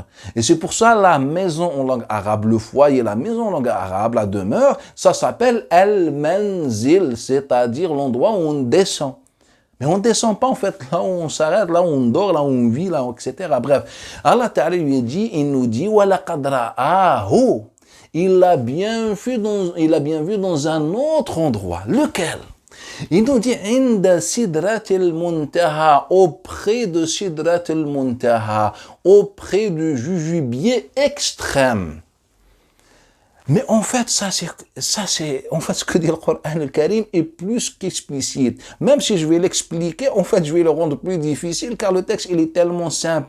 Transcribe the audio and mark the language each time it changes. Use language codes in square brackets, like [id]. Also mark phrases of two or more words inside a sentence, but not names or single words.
[fr] Et c'est pour ça la maison en langue arabe, le foyer, la maison en langue arabe, la demeure, ça s'appelle al-manzil, c'est-à-dire l'endroit où on descend. Mais on ne descend pas en fait là où on s'arrête, là où on dort, là où on vit, là, etc. Bref, Allah Ta'ala lui dit, il nous dit, [ar] ولقد رآه. [fr] Il l'a bien vu dans un autre endroit. Lequel? Il nous dit [ar] عند سدرة المنتهى, [fr] auprès de [ar] سدرة المنتهى, [fr] auprès du jujubier extrême. Mais en fait, ça c'est en fait ce que dit le Coran al-Karim est plus qu'explicite. Même si je vais l'expliquer, en fait, je vais le rendre plus difficile car le texte il est tellement simple.